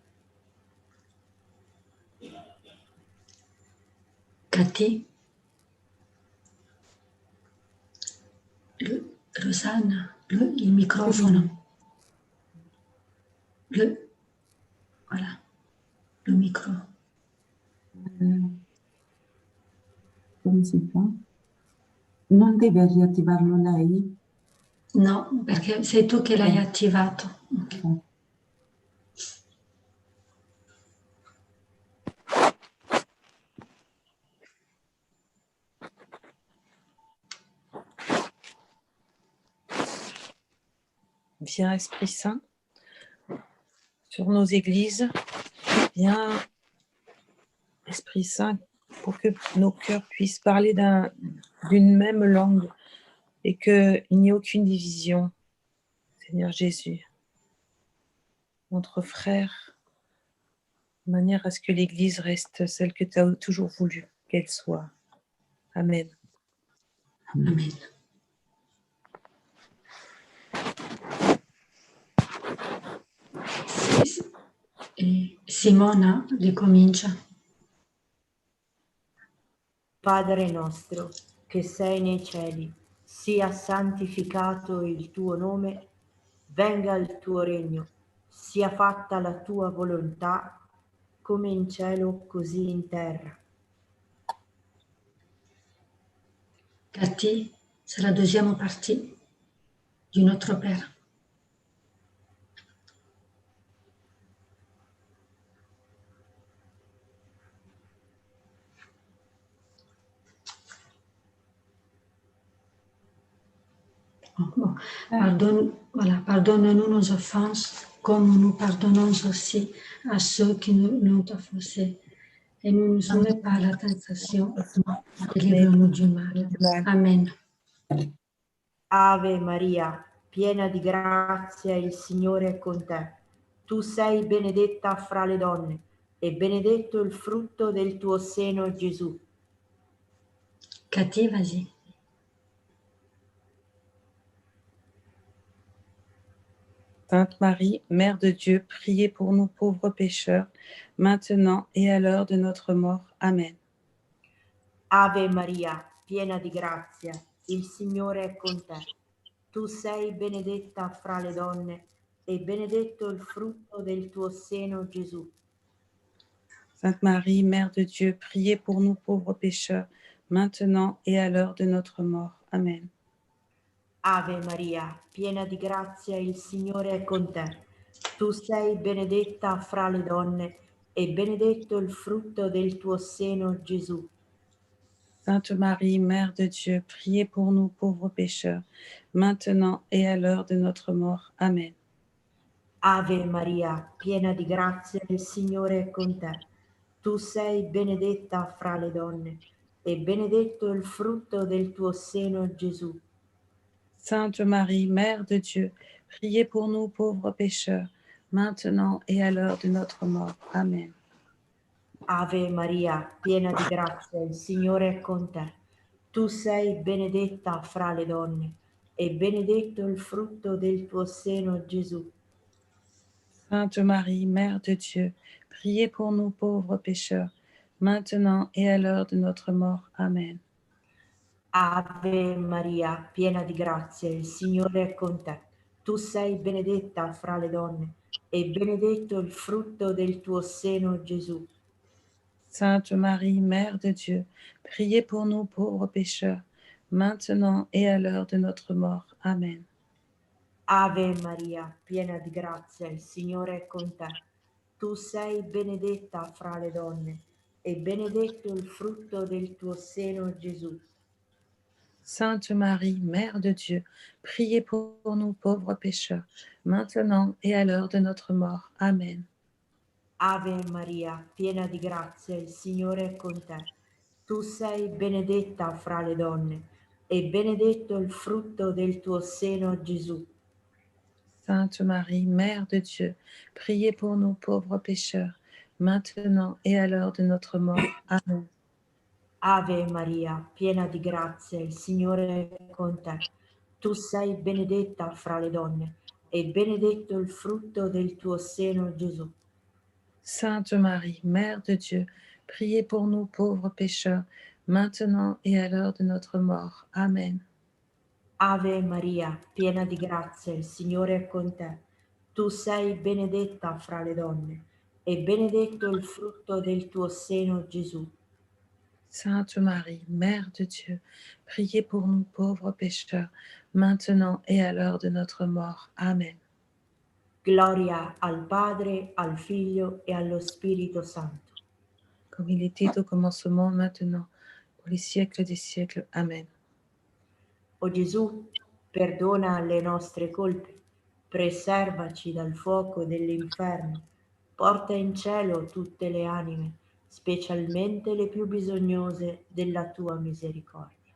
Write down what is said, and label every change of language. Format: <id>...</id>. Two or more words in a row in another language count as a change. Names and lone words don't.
<it>Cathy, Rosanne, il microfono.</it> <fr>Voilà. le micro.</fr> <it>Come si fa? Non deve riattivarlo lei? No, perché sei tu che l'hai attivato. Ok. Ok.</it> <fr>Viens Esprit Saint sur nos églises. Viens Esprit Saint pour que nos cœurs puissent parler d'une même langue et qu'il n'y ait aucune division. Seigneur Jésus, entre frères, de manière à ce que l'Église reste celle que tu as toujours voulu qu'elle soit. Amen.</fr> <it>Amen. Simona ricomincia. Padre nostro, che sei nei cieli, sia santificato il tuo nome, venga il tuo regno, sia fatta la tua volontà, come in cielo così in terra.</it> <fr>Cathy, c'est la deuxième partie du Notre Père. Bon. Pardonne-nous nos offenses, comme nous pardonnons aussi à ceux qui nous ont offensés. Et ne nous soumets pas à la tentation, et livre-nous du mal. Amen.</fr> <it>Ave Maria, piena di grazia, il Signore è con te. Tu sei benedetta fra le donne, e benedetto il frutto del tuo seno, Gesù.</it> <fr>Cathy, vas-y. Sainte Marie, Mère de Dieu, priez pour nous pauvres pécheurs, maintenant et à l'heure de notre mort. Amen.</fr> <it>Ave Maria, piena di grazia, il Signore è con te. Tu sei benedetta fra le donne, e benedetto il frutto del tuo seno, Gesù.</it> <fr>Sainte Marie, Mère de Dieu, priez pour nous pauvres pécheurs, maintenant et à l'heure de notre mort. Amen.</fr> <it>Ave Maria, piena di grazia, il Signore è con te. Tu sei benedetta fra le donne, e benedetto il frutto del tuo seno, Gesù.</it> <fr>Sainte Marie, Mère de Dieu, priez pour nous pauvres pécheurs, maintenant et à l'heure de notre mort. Amen.</fr> <it>Ave Maria, piena di grazia, il Signore è con te. Tu sei benedetta fra le donne, e benedetto il frutto del tuo seno, Gesù.</it> <fr>Sainte Marie, Mère de Dieu, priez pour nous pauvres pécheurs, maintenant et à l'heure de notre mort. Amen.</fr> <it>Ave Maria, piena di grazia, il Signore è con te. Tu sei benedetta fra le donne, e benedetto il frutto del tuo seno, Gesù.</it> <fr>Sainte Marie, Mère de Dieu, priez pour nous pauvres pécheurs, maintenant et à l'heure de notre mort. Amen.</fr> <it>Ave Maria, piena di grazia, il Signore è con te. Tu sei benedetta fra le donne, e benedetto il frutto del tuo seno, Gesù.</it> <fr>Sainte Marie, Mère de Dieu, priez pour nous pauvres pécheurs, maintenant et à l'heure de notre mort. Amen.</fr> <it>Ave Maria, piena di grazia, il Signore è con te. Tu sei benedetta fra le donne, e benedetto il frutto del tuo seno, Gesù.</it> <fr>Sainte Marie, Mère de Dieu, priez pour nous pauvres pécheurs, maintenant et à l'heure de notre mort. Amen.</fr> <it>Ave Maria, piena di grazia, il Signore è con te. Tu sei benedetta fra le donne, e benedetto il frutto del tuo seno, Gesù.</it> <fr>Sainte Marie, Mère de Dieu, priez pour nous pauvres pécheurs, maintenant et à l'heure de notre mort. Amen.</fr> <it>Ave Maria, piena di grazia, il Signore è con te. Tu sei benedetta fra le donne, e benedetto il frutto del tuo seno, Gesù.</it> <fr>Sainte Marie, Mère de Dieu, priez pour nous pauvres pécheurs, maintenant et à l'heure de notre mort. Amen.</fr> <it>Ave Maria, piena di grazia, il Signore è con te. Tu sei benedetta fra le donne, e benedetto il frutto del tuo seno, Gesù.</it> <fr>Sainte Marie, Mère de Dieu, priez pour nous pauvres pécheurs, maintenant et à l'heure de notre mort. Amen.</fr> <it>Gloria al Padre, al Figlio e allo Spirito Santo.</it> <fr>Comme il était au commencement, maintenant, pour les siècles des siècles. Amen.</fr> <it>O Gesù, perdona le nostre colpe, preservaci dal fuoco dell'inferno, porta in cielo tutte le anime, specialmente le più bisognose della tua misericordia.</it>